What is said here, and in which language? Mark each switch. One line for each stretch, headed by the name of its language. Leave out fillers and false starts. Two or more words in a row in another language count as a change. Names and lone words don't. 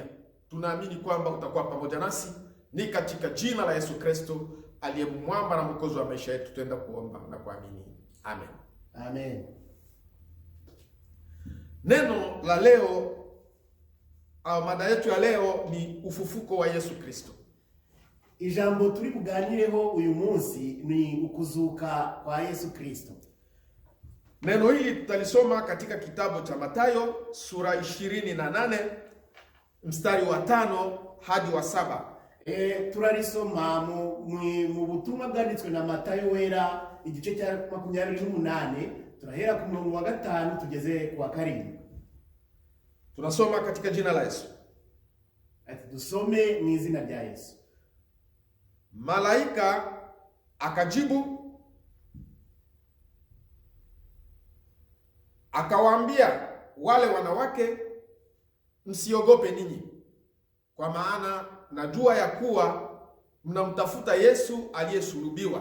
Swahili: Tunaamini kwamba utakuwa pamoja nasi, ni katika jina la Yesu Kristo aliye mwamba na mwokozi wa maisha yetu tuenda kuomba na kuamini. Amen. Amen. Neno la leo au mada yetu ya leo ni ufufuko wa Yesu Kristo.
Kinyarwanda: Ijambo turi kuganireho uyu munsi ni ukuzuka kwa Yesu Kristo.
Swahili: Neno hili tutalisoma katika kitabu cha Mathayo sura 28 mstari wa 5 hadi wa 7.
Kinyarwanda: Turarisoma mu butumwa bwanditswe na Mathayo wera igice cya 28, turahera ku murongo wa 5 tugeze ku wa 7.
Swahili: Tunasoma katika jina la Yesu.
Kinyarwanda: Ati dusome mu izina rya Yesu.
Swahili: Malaika akajibu akawaambia wale wanawake, msiogope ninyi, kwa maana najua ya kuwa mnamtafuta Yesu aliyesulubiwa.